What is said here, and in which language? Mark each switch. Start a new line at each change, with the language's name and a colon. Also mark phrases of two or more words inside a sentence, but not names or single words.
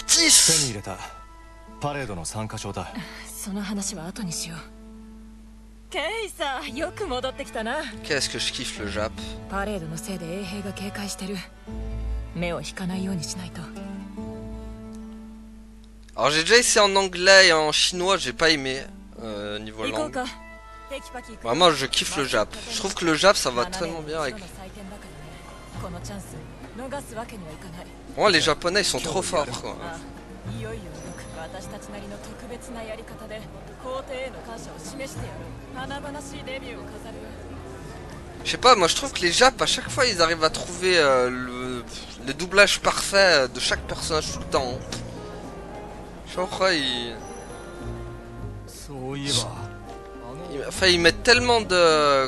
English: Nice.
Japanese: パレードの参加証だ。その話は後にしよう。ケイさ、よく戻ってきたな。
French: Qu'est-ce que je kiffe le Jap.
Japanese: パレードのせいで衛兵が警戒してる。目を引かないようにしないと。
French: Alors j'ai déjà essayé en anglais et en chinois, j'ai pas aimé niveau
Japanese: 行こう
French: langue.
Japanese: か。テキパキ行く。
French: Vraiment je kiffe le Jap. Je trouve que le Jap ça va tellement bien avec.
Japanese: このチャンス逃すわけにはいかない。
French: Moi les japonais ils sont trop forts quoi.
Japanese: いよいよ動く。私たちなりの特別なやり方で皇帝への感謝を示してやる。華々しいデビューを飾る。
French: Je sais pas, moi je trouve que les Japs à chaque fois ils arrivent à trouver le doublage parfait de chaque personnage tout le temps. Chaque fois enfin, ils mettent tellement de...